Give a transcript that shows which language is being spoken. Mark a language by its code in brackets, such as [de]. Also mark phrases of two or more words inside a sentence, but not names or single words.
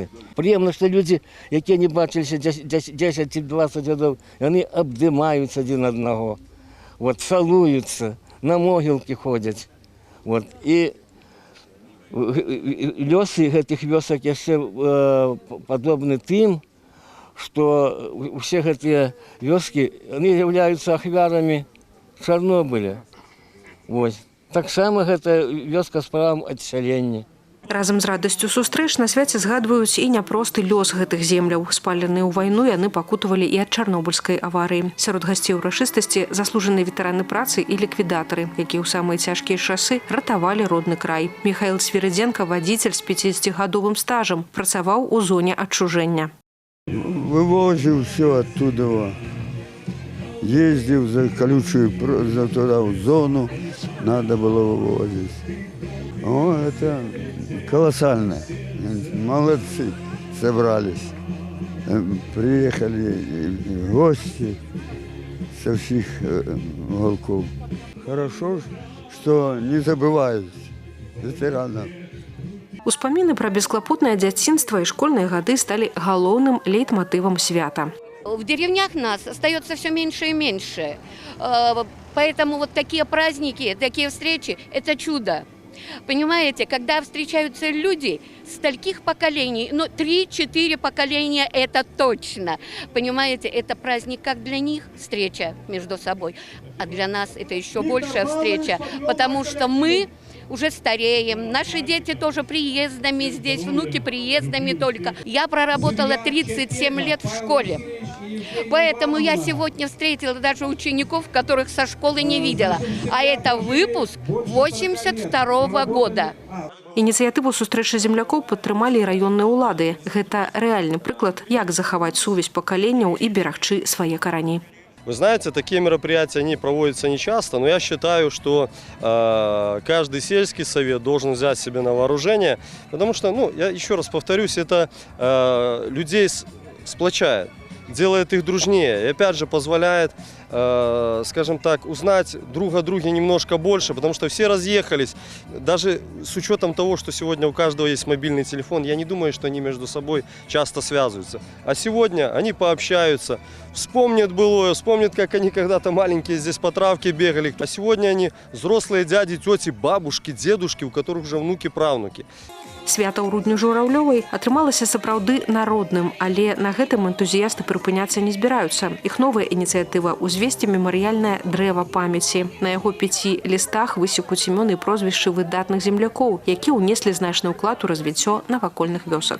[be] Прыемна, што людзі, якія не бачыліся 10 ці 20 гадоў, яны абдымаюць адзін аднаго, цалуюцца, на могілкі ходзяць. І лёсы гэтых вёсак яшчэ падобны тым, [ru] что все эти вёски, они являются [be] ахвярамі Чарнобыля. Так само это вёска з правам адсялення. Разам з радасцю сустрэч на свяце згадваюць і няпросты лёс гэтых земляў. Спаленыя ў вайну яны пакутавалі і ад чарнобыльскай аварыі. Сярод гасцей урачыстасці заслужаныя ветэраны працы і ліквідатары, якія ў самыя цяжкія часы ратавалі родны край. Михаил Свириденко, вадзіцель з 50-гадовым стажам, працаваў у зоне адчужэння. [ru] Вывозил все оттуда, ездил за колючую, туда в зону, надо было вывозить. Это колоссально. Молодцы собрались. Приехали гости со всех уголков. Хорошо, что не забывают ветеранов. [be] Успаміны пра бесклапотнае дзяцінства і школьныя гады сталі галоўным лейтмотивом свята. [ru] В деревнях нас остается все меньше и меньше. Поэтому такие праздники, такие встречи – это чудо. Понимаете, когда встречаются люди с таких поколений, 3-4 поколения – это точно. Понимаете, это праздник как для них, встреча между собой, а для нас это еще большая встреча, потому что мы уже стареем, наши дети тоже приездами здесь, внуки приездами только. Я проработала 37 лет в школе, поэтому я сегодня встретила даже учеников, которых со школы не видела. А это выпуск 82-го года. [be] Ініцыятыву сустрэчы землякоў падтрымалі і раённыя ўлады. Гэта рэальны прыклад, як захаваць сувязь пакаленняў і берагчы свае карані. [ru] Вы знаете, такие мероприятия, они проводятся нечасто, но я считаю, что каждый сельский совет должен взять себе на вооружение, потому что, я еще раз повторюсь, это людей сплочает, делает их дружнее и опять же позволяет, скажем так, узнать друг о друге немножко больше, потому что все разъехались, даже с учетом того, что сегодня у каждого есть мобильный телефон, я не думаю, что они между собой часто связываются. А сегодня они пообщаются, вспомнят былое, вспомнят, как они когда-то маленькие здесь по травке бегали, а сегодня они взрослые дяди, тети, бабушки, дедушки, у которых уже внуки, правнуки. [be] Свята ў Рудні Журавлёвай атрымалася сапраўды народным, але на гэтым энтузіясты прыпыняцца не збіраюцца. Іх новая ініцыятыва – узвесці мемарыяльнае дрэва памяці. На яго 5 лістах высекуць імёны і прозвішчы выдатных землякоў, які ўнеслі значны ўклад у развіццё навакольных вёсак.